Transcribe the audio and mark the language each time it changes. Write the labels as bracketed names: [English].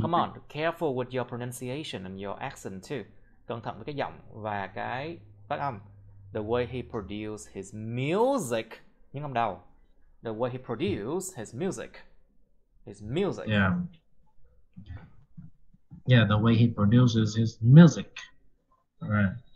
[English] Come on, careful with your pronunciation and your accent too. [Vietnamese] Cẩn thận với cái giọng và cái phát âm. [English] The way he produced his music. [Vietnamese] Những âm đầu. [English] The way he produced his music. His music. Yeah. Yeah, the way he produces his music. Right.